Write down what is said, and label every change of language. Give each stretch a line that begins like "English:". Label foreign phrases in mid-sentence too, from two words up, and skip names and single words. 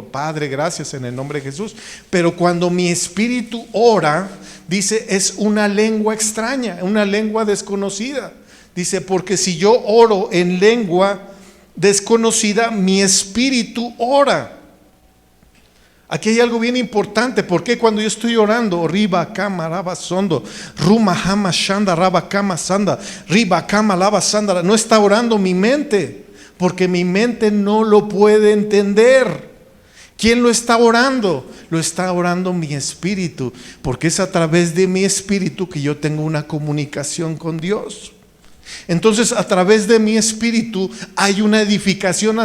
Spanish: Padre, gracias en el nombre de Jesús. Pero cuando mi espíritu ora, dice, es una lengua extraña, una lengua desconocida. Dice, porque si yo oro en lengua desconocida, mi espíritu ora. Aquí hay algo bien importante, porque cuando yo estoy orando, riba kama raba sondo, ruma hama shanda raba kama sanda, riba kama lava sanda, no está orando mi mente, porque mi mente no lo puede entender. ¿Quién lo está orando? Lo está orando mi espíritu, porque es a través de mi espíritu que yo tengo una comunicación con Dios. Entonces, a través de mi espíritu hay una edificación.